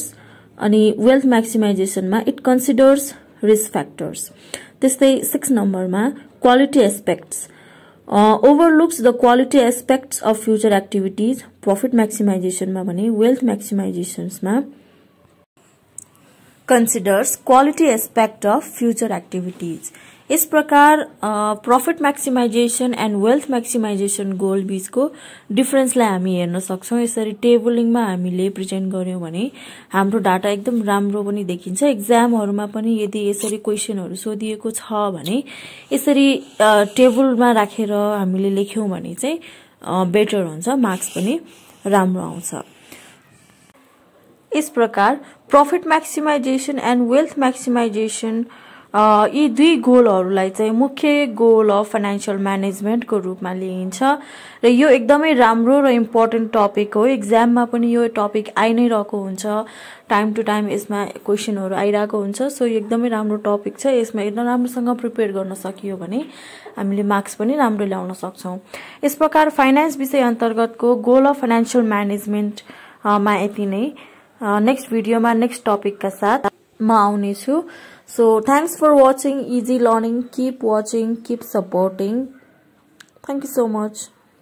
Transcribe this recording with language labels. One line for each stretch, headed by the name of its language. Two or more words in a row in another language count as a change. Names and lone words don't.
English: अनि wealth maximizationमा it considers risk factors।
Nepali: त्यस्तै 6 नम्बरमा
English: quality aspects. overlooks the quality aspects of future activities profit maximizationमा भने wealth maximizationsमा considers quality aspect of future activities.
Hindi: इस प्रकार
English: profit maximization and wealth maximization goal
Nepali: बीचको डिफरेन्सलाई हामी हेर्न सक्छौं। यसरी टेबलिङमा हामीले प्रेजेन्ट गर्यौं भने हाम्रो डाटा एकदम राम्रो पनि देखिन्छ। एक्जामहरुमा पनि यदि यसरी क्वेशनहरु सोधिएको छ भने यसरी टेबलमा राखेर हामीले लेख्यौं भने चाहिँ बेटर हुन्छ, मार्क्स पनि राम्रो आउँछ।
Hindi: इस प्रकार
English: profit maximization and wealth maximization
Nepali: यी दुई गोलहरुलाई चाहिँ मुख्य
English: goal of financial management
Nepali: को रूपमा लिइन्छ र यो एकदमै राम्रो र इम्पोर्टेन्ट टपिक हो। एक्जाममा पनि यो टपिक आइ नै रहेको हुन्छ,
English: time to time
Nepali: यसमा क्वेशनहरु आइरहेको हुन्छ। सो यो एकदमै राम्रो टपिक छ। यसमा एकदम राम्रोसँग प्रिपेयर गर्न सकियो भने हामीले मार्क्स पनि राम्रो ल्याउन सक्छौं। यस प्रकार फाइनान्स विषय अन्तर्गतको
English: goal of financial management
Nepali: मा यति नै। नेक्स्ट भिडियोमा
English: next topic
Hindi: का साथ
Nepali: म आउने छु।
English: So thanks for watching Easy Learning. Keep watching, keep supporting. Thank you so much.